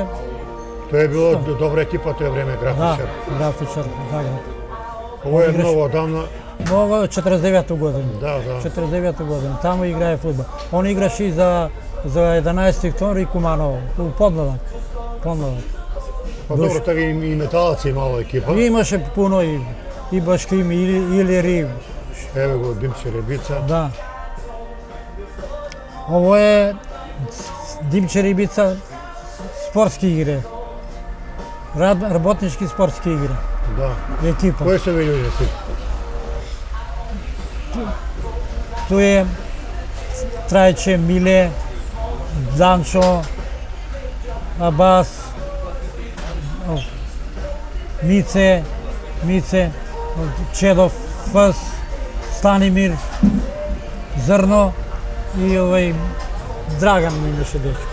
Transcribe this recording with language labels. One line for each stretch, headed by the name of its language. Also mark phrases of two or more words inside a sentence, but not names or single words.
Macedonian: Тоа е било добра екипа тоа време, да, графичар. графичар у Загреб. Ова е играш- многу одамна. Ова е 49 година. Да, да. 49 година. Таму играе фудбал. Он играше и за за 11 октомври Куманово, у подмладак. Подмладак.
Serbian: Pa dobro, tako i Metalaca imala ekipa.
Macedonian: И имаше puno и Башким, и Илири. Evo go, Dimče Rebica. Да.
Serbian: Ovo je Dimče Ribica sportske igre.
Macedonian: Работнички спортски игри. Da. Екипа.
Serbian: Koji su ovi ljudi svi? Tu je Trajče, Mile, Dančo, Абас, Mice, Čedov, Fas, Станимир, Zrno i Dragan mi imаше dečko.